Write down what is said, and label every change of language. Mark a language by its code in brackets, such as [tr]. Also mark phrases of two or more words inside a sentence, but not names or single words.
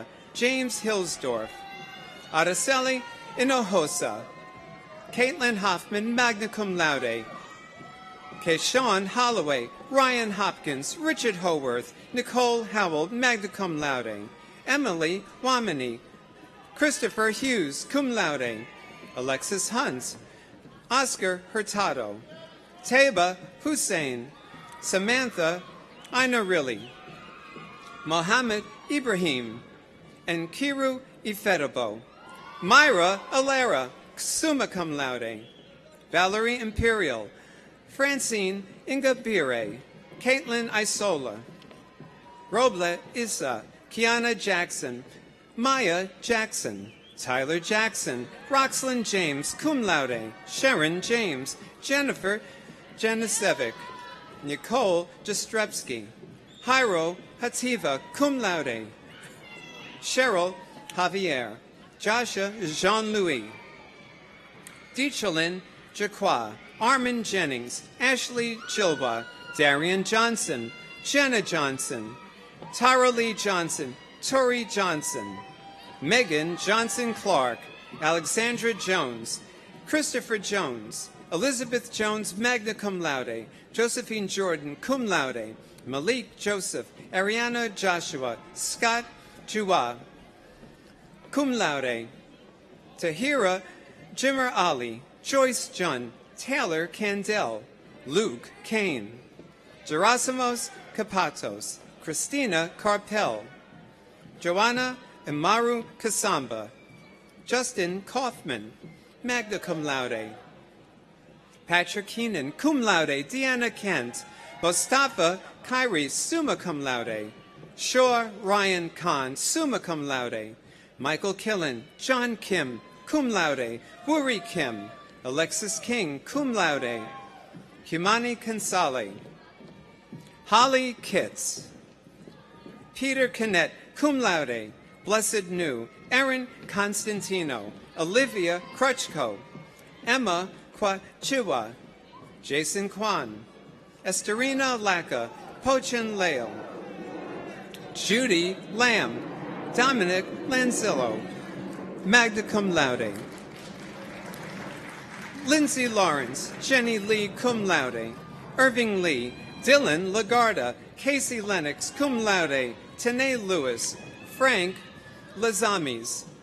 [en] James Hillsdorf. Araceli Hinojosa. Caitlin Hoffman, [la] magna cum laude. [en] Keyshawn Holloway. Ryan Hopkins. Richard Howarth. Nicole Howell, [la] magna cum laude. [en] Emily Wamini. Christopher Hughes, [la] cum laude. [en] Alexis Hunt. Oscar Hurtado. Taiba Hussein. Samantha Inarilli. Mohammed Ibrahim. And Kiru Ifedabo. Myra Alera, [la] summa cum laude. [en] Valerie Imperial. Francine Ingabire. Caitlin Isola. Roble Issa. Kiana Jackson. Maya Jackson. Tyler Jackson. Roxlyn James, [la] cum laude. [en] Sharon James. Jennifer Janicevic. Nicole Jastrzebski. Jairo Hativa, [la] cum laude. [en] Cheryl Javier. Joshua Jean-Louis. Dechalyn Jaqua. Armin Jennings. Ashley Chilwa. Darian Johnson. Jenna Johnson. Tara Lee Johnson. Tori Johnson. Megan Johnson Clark. Alexandra Jones. Christopher Jones. Elizabeth Jones, [la] magna cum laude. [en] Josephine Jordan, [la] cum laude. [en] Malik Joseph. Ariana Joshua. Scott Jua, [la] cum laude. [en] Tahira Jimmer Ali. Joyce Jun. Taylor Candell. Luke Kane. Gerasimos Kapatos. Christina Carpel. Joanna Imaru Kasamba. Justin Kaufman, [la] magna cum laude. [en] Patrick Keenan, [la] cum laude. [en] Deanna Kent. Mustafa Kyrie, [la] summa cum laude. [en] Shore Ryan Khan, [la] summa cum laude. [en] Michael Killen. John Kim, [la] cum laude. [en] Wuri Kim. Alexis King, [la] cum laude. [en] Humani Consale. Holly Kitts. Peter Canet, [la] cum laude. [en] Blessed New. Erin Constantino. Olivia Crutchko. Emma Kwachiwa. Jason Kwan. Esterina Lacka. Pochin Leo. Judy Lamb. Dominic Lanzillo. [la] Magna cum laude. [en] Lindsay Lawrence. Jenny Lee, [la] cum laude. [en] Irving Lee. Dylan Lagarda. Casey Lennox, [la] cum laude. [en] Tanae Lewis. Frank Lazamis.